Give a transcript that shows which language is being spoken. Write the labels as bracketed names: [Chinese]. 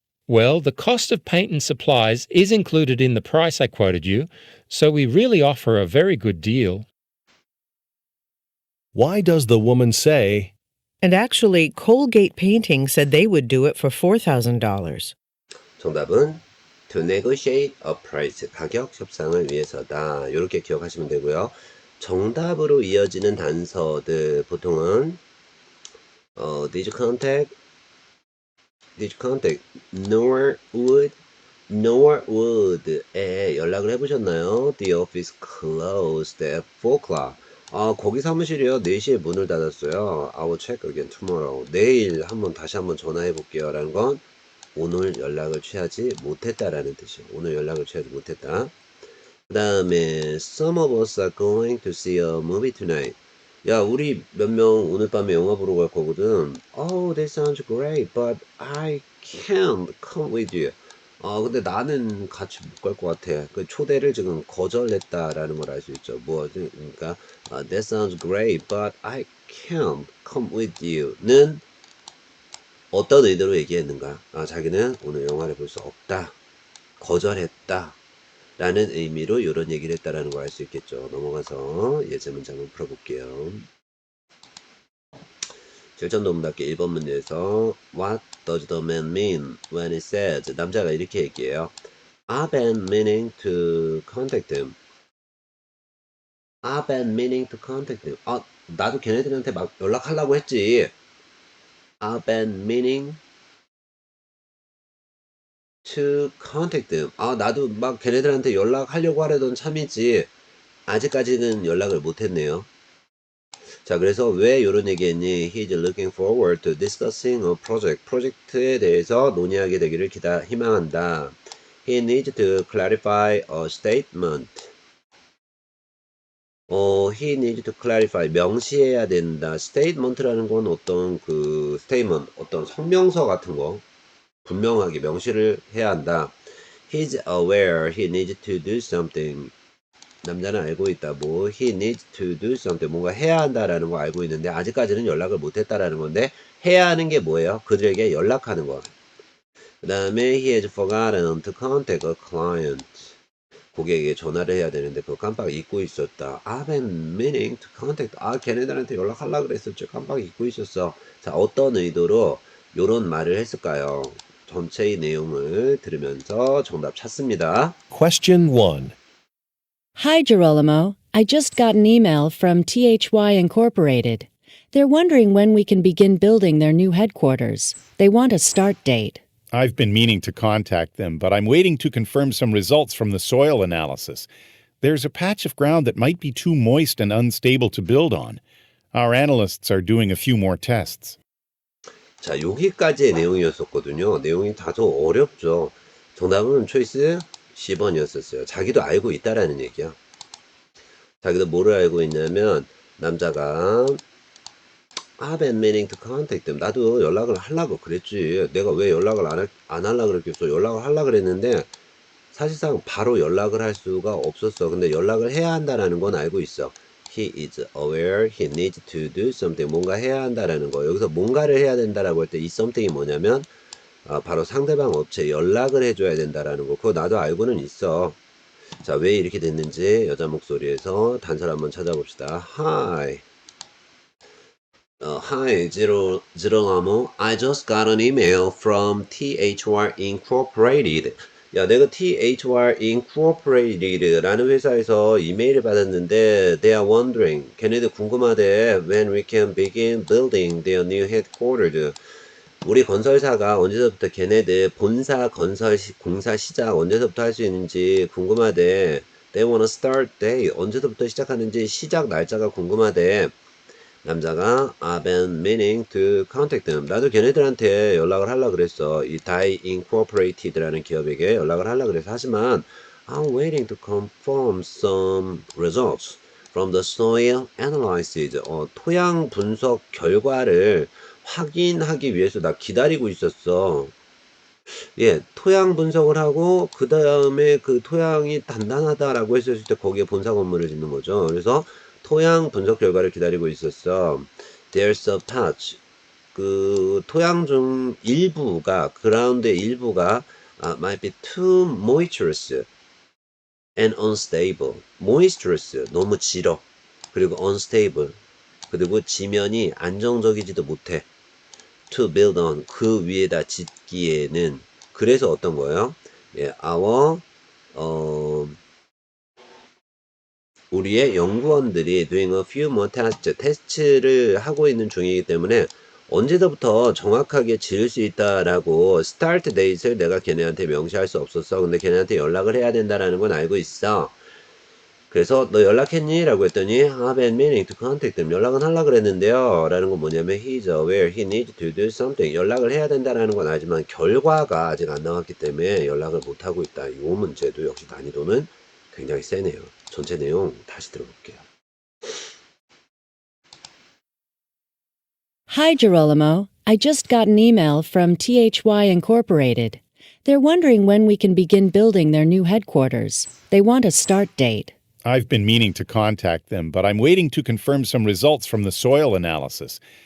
[English] Well, the cost of paint and supplies is included in the price I quoted you, so we really offer a very good deal. Why does the woman say, And actually, Colgate Painting said they would do it for $4,000. [Korean] 정답은 [English] to negotiate a price, [Korean] 가격 협상을 위해서다. 이렇게 기억하시면 되고요. 정답으로 이어지는 단서들 보통은 [English] did you contact, nor would, [Korean] 에 연락을 해보셨나요? [English] The office closed at 4 o'clock. [Korean] 거기 사무실이요. 4시에 문을 닫았어요. [English] I will check again tomorrow. [Korean] 내일 다시 한번 전화해 볼게요. 라는 건 오늘 연락을 취하지 못했다라는 뜻이에요. 오늘 연락을 취하지 못했다. 그 다음에 [English] some of us are going to see a movie tonight. [Korean] 야, 우리 몇 명 오늘 밤에 영화 보러 갈 거거든. [English] Oh, that sounds great, but I can't come with you. [Korean] 근데 나는 같이 못 갈 것 같아. 그 초대를 지금 거절했다라는 걸 알 수 있죠. 그러니까 [English] that sounds great, but I can't come with you는 [Korean] 어떤 의도로 얘기했는가? 자기는 오늘 영화를 볼 수 없다. 거절했다. 라는 의미로 이런 얘기를 했다라는 걸 알 수 있겠죠. 넘어가서 예제 문제 한번 풀어볼게요. 7점도 문답게 1번 문제에서 [English] What does the man mean when he says [Korean] 남자가 이렇게 얘기해요. [English] I've been meaning to contact him. I've been meaning to contact him. [Korean] 나도 걔네들한테 막 연락하려고 했지. [English] I've been meaning to contact them. [Korean] 나도 막 걔네들한테 연락하려고 하려던 참이지. 아직까지는 연락을 못했네요. 자, 그래서 왜 이런 얘기했니? [English] He's looking forward to discussing a project. [Korean] 프로젝트에 대해서 논의하게 되기를 희망한다. [English] He needs to clarify a statement. He needs to clarify. [Korean] 명시해야 된다. statement라는 건 어떤 statement, 어떤 성명서 같은 거. 분명하게 명시를 해야 한다. [English] He's aware he needs to do something. [Korean] 남자는 알고 있다. [English] he needs to do something. [Korean] 뭔가 해야 한다라는 거 알고 있는데 아직까지는 연락을 못했다라는 건데 해야 하는 게 뭐예요? 그들에게 연락하는 거. 그 다음에 [English] he has forgotten to contact a client. [Korean] 고객에게 전화를 해야 되는데 그거 깜빡 잊고 있었다. [English] I've been meaning to contact. [Korean] 걔네들한테 연락하려고 그랬었죠. 깜빡 잊고 있었어. 자, 어떤 의도로 이런 말을 했을까요? 전체의 내용을 들으면서 정답 찾습니다. [English] Question 1. Hi, Girolamo. I just got an email from THY Incorporated. They're wondering when we can begin building their new headquarters. They want a start date. I've been meaning to contact them, but I'm waiting to confirm some results from the soil analysis. There's a patch of ground that might be too moist and unstable to build on. Our analysts are doing a few more tests. [Korean] 자, 여기까지의 내용이었었거든요. 내용이 다소 어렵죠. 정답은 초이스 C번이었었어요. 자기도 알고 있다라는 얘기야. 자기도 뭐를 알고 있냐면 남자가 [English] I've been meaning to contact them. [Korean] 나도 연락을 하려고 그랬지. 내가 왜 연락을 안 하려고 그랬겠어. 연락을 하려고 그랬는데 사실상 바로 연락을 할 수가 없었어. 근데 연락을 해야 한다라는 건 알고 있어. [English] He is aware he needs to do something. [Korean] 뭔가 해야 한다라는 거. 여기서 뭔가를 해야 된다라고 할 때 이 something이 뭐냐면 바로 상대방 업체에 연락을 해줘야 된다라는 거. 그거 나도 알고는 있어. 자, 왜 이렇게 됐는지 여자 목소리에서 단서를 한번 찾아봅시다. [English] Hi. Hi, Girolamo. I just got an email from THY Incorporated. [Korean] 야, 내가 [English] THR Incorporated라는 [Korean] 회사에서 이메일을 받았는데 [English] they are wondering, [Korean] 걔네들 궁금하대 [English] when we can begin building their new headquarters. [Korean] 우리 건설사가 언제서부터 걔네들 본사 건설 공사 시작 언제서부터 할 수 있는지 궁금하대. [English] They wanna start day. [Korean] 언제서부터 시작하는지 시작 날짜가 궁금하대. 남자가 [English] I've been meaning to contact them. [Korean] 나도 걔네들한테 연락을 하려고 그랬어. 이 Die Incorporated라는 기업에게 연락을 하려고 그랬어. 하지만 [English] I'm waiting to confirm some results from the soil analysis. [Korean] 토양 분석 결과를 확인하기 위해서 나 기다리고 있었어. 예, 토양 분석을 하고 그 다음에 그 토양이 단단하다라고 했을 때 거기에 본사 건물을 짓는 거죠. 그래서 토양 분석 결과를 기다리고 있었어. [English] There's a patch. [Korean] 그 토양 중 일부가 그라운드의 일부가 [English] might be too moisturous and unstable. [Korean] moisturous 너무 질어. 그리고 unstable. 그리고 지면이 안정적이지도 못해. [English] to build on [Korean] 그 위에다 짓기에는 그래서 어떤 거예요? 예, our 우리의 연구원들이 [English] doing a few more tests [Korean] 테스트를 하고 있는 중이기 때문에 언제부터 정확하게 지을 수 있다라고 start date을 내가 걔네한테 명시할 수 없었어. 근데 걔네한테 연락을 해야 된다라는 건 알고 있어. 그래서 너 연락했니? 라고 했더니 [English] I've been meaning to contact them. [Korean] 연락은 하려고 그랬는데요. 라는 건 뭐냐면 [English] He's aware he needs to do something. [Korean] 연락을 해야 된다라는 건 알지만 결과가 아직 안 나왔기 때문에 연락을 못하고 있다. 이 문제도 역시 난이도는 굉장히 세네요. 전체 내용 다시 들어볼게요. [English] Hi, Girolamo. I just got an email from THY Incorporated. They're wondering when we can begin building their new headquarters. They want a start date. I've been meaning to contact them, but I'm waiting to confirm some results from the soil analysis.